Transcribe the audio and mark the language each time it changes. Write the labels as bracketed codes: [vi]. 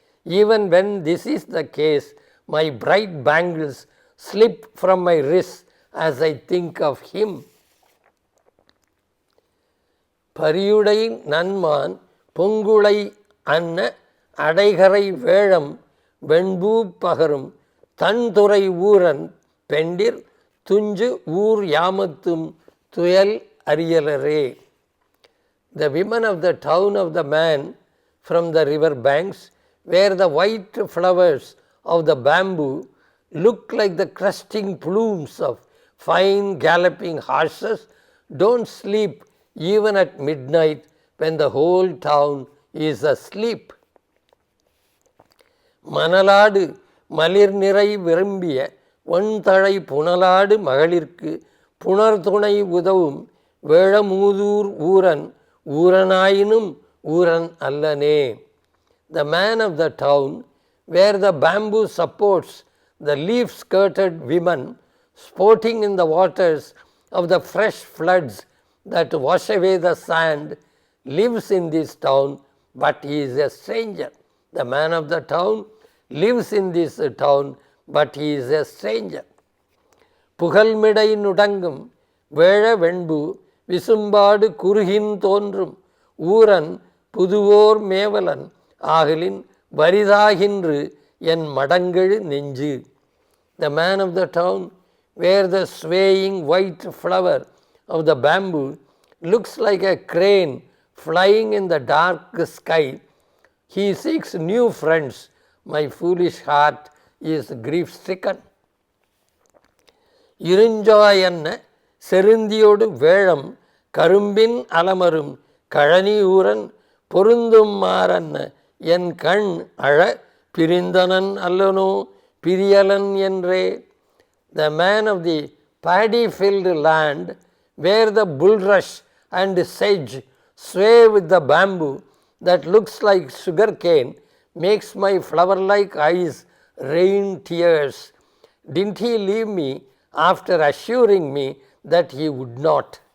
[en] Even when this is the case, my bright bangles slip from my wrists as I think of him. [ta] பரியுடை நன்மான் பொங்குளை அன்ன அடைகரை வேழம் வெண்பூ பகரும் தன்துறை ஊரன் பெண்டிர் துஞ்சு ஊர் யாமத்தும் துயல் அரியலரே. [en] The women of the town of the man from the river banks, where the white flowers of the bamboo look like the cresting plumes of fine galloping horses, don't sleep even at midnight when the whole town is asleep. [ta] மணலாடு Malir நிறை விரும்பிய ஒன்தழை புனலாடு மகளிர்க்கு புணர்துணை உதவும் வேழமூதூர் ஊரன் ஊரனாயினும் ஊரன் அல்லனே. [en] The man of the town, where the bamboo supports the leaf-skirted women sporting in the waters of the fresh floods that wash away the sand, lives in this town, but he is a stranger. The man of the town lives in this town, but he is a stranger. [ta] புகழ்மிடை நுடங்கும் வேழ வெண்பு விசும்பாடு குறுகின் தோன்றும் ஊரன் புதுவோர் மேவலன் ஆகலின் வரிதாகின்று என் மடங்கெழு நெஞ்சு. [en] The man of the town, where the swaying white flower of the bamboo looks like a crane flying in the dark sky, he seeks new friends. My foolish heart is grief stricken. [ta] இருஞ்சாயன்ன செருந்தியோடு வேழம் கரும்பின் அலமரும் கழனியூரன் பொருந்தும் மாறன்ன என் கண் அழ பிரிந்தனன் அல்லனோ பிரியலன் என்றே. [en] The man of the paddy-filled land, where the bulrush and sedge sway with the bamboo that looks like sugar cane, makes my flower-like eyes rain tears. Didn't he leave me after assuring me that he would not?